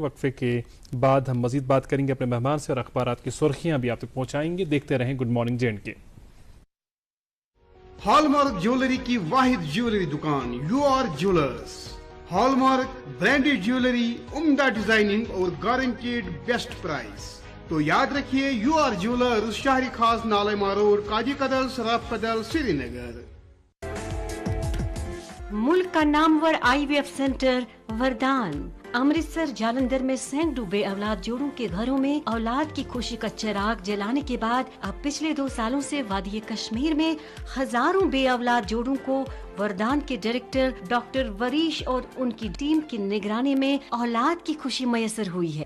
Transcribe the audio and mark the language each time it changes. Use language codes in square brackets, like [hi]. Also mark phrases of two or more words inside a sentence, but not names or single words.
[ur] وقفے کے بعد ہم مزید بات کریں گے اپنے مہمان سے، اور اخبارات کی سرخیاں بھی آپ تک پہنچائیں گے. دیکھتے رہیں [en] Good morning [ur] JNK. [en] Hallmark jewellery [ur] کی واحد جیولری دکان UR جیولرز. [en] Hallmark branded jewellery, [ur] عمدہ ڈیزائننگ اور [en] guaranteed best price. [ur] تو یاد رکھیے UR جیولرز، شہری خاص نالما روڈ، کاجی کدل، سراف کدل، سری نگر. ملک کا نامور [en] IVF center [ur] وردان. امرتسر جالندھر میں سینکڑوں بے اولاد جوڑوں کے گھروں میں اولاد کی خوشی کا چراغ جلانے کے بعد اب پچھلے 2 سالوں سے وادی کشمیر میں ہزاروں بے اولاد جوڑوں کو وردان کے ڈائریکٹر ڈاکٹر وریش اور ان کی ٹیم کی نگرانی میں اولاد کی خوشی میسر ہوئی ہے.